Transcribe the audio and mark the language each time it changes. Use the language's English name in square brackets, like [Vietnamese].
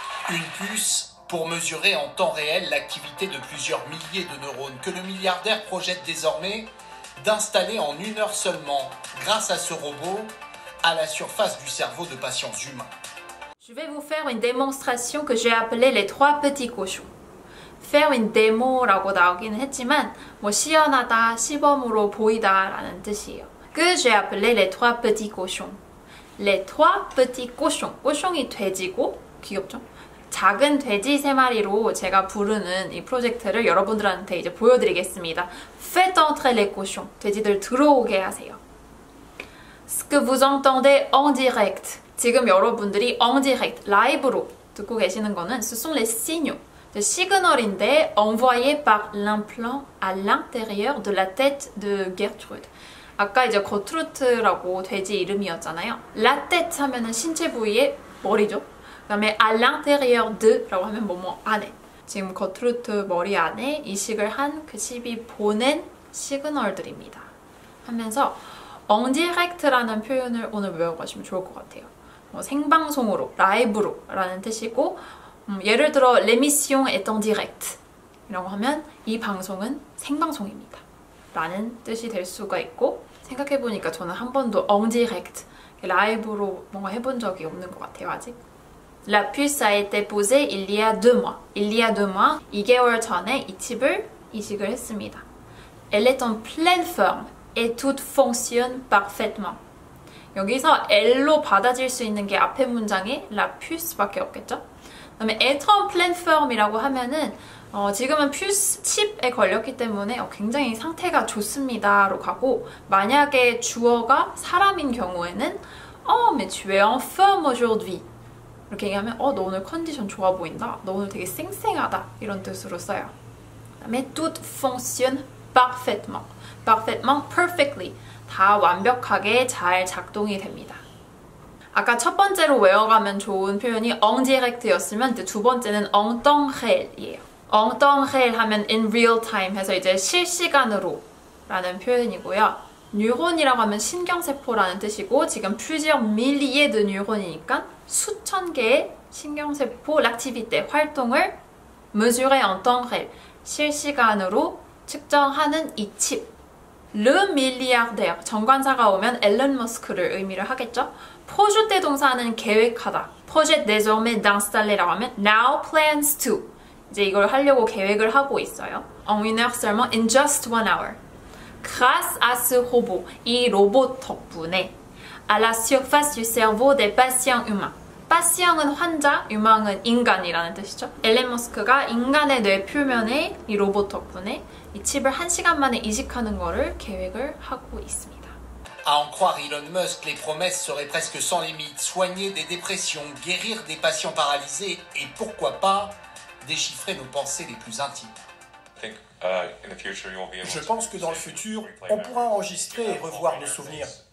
[French] Une puce pour mesurer en temps réel l'activité de plusieurs milliers de neurones que le milliardaire projette désormais d'installer en 1 heure seulement, grâce à ce robot, à la surface du cerveau de patients humains. Je vais vous faire une démonstration que j'ai appelée les 3 petits cochons. faire une démo [Korean] 라고 나오기는 했지만 뭐 시연하다, 시범으로 보이다 라는 뜻이에요. [French] Que j'ai appelé les 3 petits cochons. Les 3 petits cochons. [Korean] cochon이 돼지고 귀엽죠? 작은 돼지 3마리로 제가 부르는 이 프로젝트를 여러분들한테 이제 보여드리겠습니다. [French] Faites entrer les cochons. [Korean] 돼지들 들어오게 하세요. [French] Ce que vous entendez en direct. [Korean] 지금 여러분들이 [French] en direct, [Korean] 라이브로 듣고 계시는 거는 [French] ce sont les signaux. [Korean] 시그널인데 [French] envoyé par l'implant à l'intérieur de la tête de Gertrude. [Korean] 아까 이제 거트루트라고 돼지 이름이었잖아요. [French] La tête [Korean] 하면은 신체 부위의 머리죠. 그 다음에 [French] à l'intérieur de [Korean] 라고 하면 뭐뭐 안에. 지금 거트루트 머리 안에 이식을 한 그 칩이 보낸 시그널들입니다. 하면서 [French] en direct [Korean] 라는 표현을 오늘 외워가시면 좋을 것 같아요. 생방송으로, 라이브로 라는 뜻이고 예를 들어 [French] l'émission est en direct [Korean] 이라고 하면 이 방송은 생방송입니다 라는 뜻이 될 수가 있고 생각해보니까 저는 한 번도 [French] en direct [Korean] 라이브로 뭔가 해본 적이 없는 것 같아요 아직. [French] La puce a été posée il y a 2 mois. [Korean] Il y a 2 mois, 2개월 전에 이 칩을 이식을 했습니다. [French] Elle est en pleine forme et tout fonctionne parfaitement. [Korean] 여기서 L로 받아질 수 있는 게 앞에 문장에 [French] la puce [Korean] 밖에 없겠죠? 그 다음에 [French] être en pleine forme [Korean] 이라고 하면은 지금은 퓨스 칩에 걸렸기 때문에 굉장히 상태가 좋습니다로 가고 만약에 주어가 사람인 경우에는 [French] mais tu es en forme aujourd'hui [Korean] 이렇게 얘기하면 너 오늘 컨디션 좋아 보인다. 너 오늘 되게 쌩쌩하다. 이런 뜻으로 써요. 그 다음에 [French] tout fonctionne parfaitement. parfaitement, perfectly. [Korean] 다 완벽하게 잘 작동이 됩니다. 아까 첫 번째로 외워가면 좋은 표현이 [French] en direct [Korean] 였으면 두 번째는 [French] en temps réel [Korean] 이에요. en temps réel 하면 [English] in real time [Korean] 해서 이제 실시간으로 라는 표현이고요. 뉴런이라고 하면 신경세포라는 뜻이고 지금 [French] plusieurs milliers de neurones [Korean] 이니까 수천 개의 신경세포 l'activité 활동을 [French] mesurer en temps réel [Korean] 실시간으로 측정하는 이 칩. [French] Le milliardaire [Korean] 정관사가 오면 앨런 머스크를 의미를 하겠죠. projeter 동사는 계획하다. [French] projette désormais d'installer [Korean] 라고 하면 [English] now plans to [Korean] 이제 이걸 하려고 계획을 하고 있어요. [French] En une heure seulement, [English] in just 1 hour. [French] Grâce à ce robot, [Korean] 이 로봇 덕분에 [French] à la surface du cerveau des patients humains. [Korean] patient은 환자, humain은 인간이라는 뜻이죠. 앨런 머스크가 인간의 뇌 표면에 이 로봇 덕분에 이 칩을 1시간 만에 이식하는 거를 계획을 하고 있습니다. [French] À en croire Elon Musk, les promesses seraient presque sans limite. Soigner des dépressions, guérir des patients paralysés et pourquoi pas déchiffrer nos pensées les plus intimes. Je pense que dans le futur, on pourra enregistrer et revoir nos souvenirs.